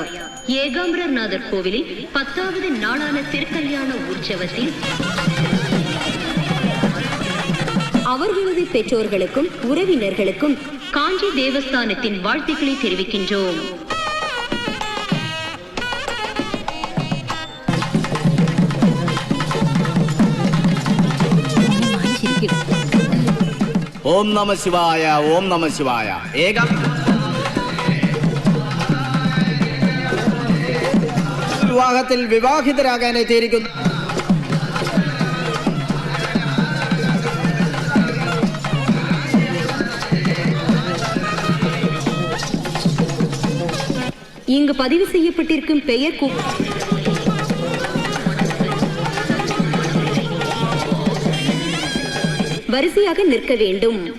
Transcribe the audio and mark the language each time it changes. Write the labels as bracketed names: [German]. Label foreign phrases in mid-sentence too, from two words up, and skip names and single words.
[Tamil] ஏகாம்பரநாதர் கோவிலில் 10வது நாளான திருக்கல்யாண உற்சவத்தில் அவர்களது பெற்றோர்களுக்கும் உறவினர்களுக்கும் காஞ்சி தேவஸ்தானத்தின் வாழ்த்துக்களை தெரிவிக்கின்றோம். [Sanskrit] ഓം നമ ശിവായ, ഓം നമ ശിവായ. [Malayalam] വിവാഹത്തിൽ വിവാഹിതരാകാൻ എത്തിയിരിക്കുന്നു. [Tamil] இங்கு பதிவு செய்யப்பட்டிருக்கும் பெயர் வரிசையாக நிற்க வேண்டும்.